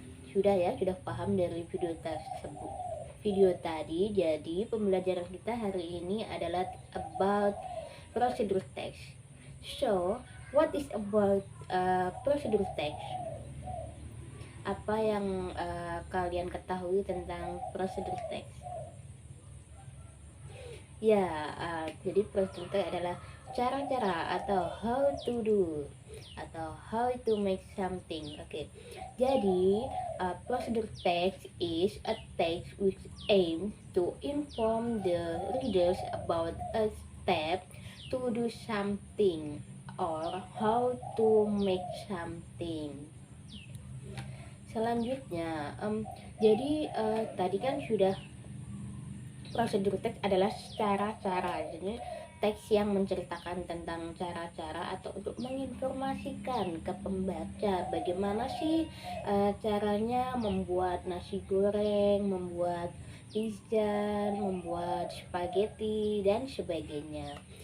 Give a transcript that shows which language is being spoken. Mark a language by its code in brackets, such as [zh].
[id] Sudah paham dari video tersebut, video tadi. Jadi pembelajaran kita hari ini adalah [en] about procedure text. So what is about procedure text? [id] Apa yang kalian ketahui tentang procedure text? Ya, jadi procedure text adalah cara-cara atau [en] how to do [id] atau [en] how to make something. [id] Oke. [en] Jadi procedure text is a text which aim to inform the readers about a step to do something or how to make something. [id] Selanjutnya, jadi tadi kan sudah prosedur teks adalah cara-cara, jadi teks yang menceritakan tentang cara-cara atau untuk menginformasikan ke pembaca bagaimana sih caranya membuat nasi goreng, membuat pizza, membuat spaghetti dan sebagainya.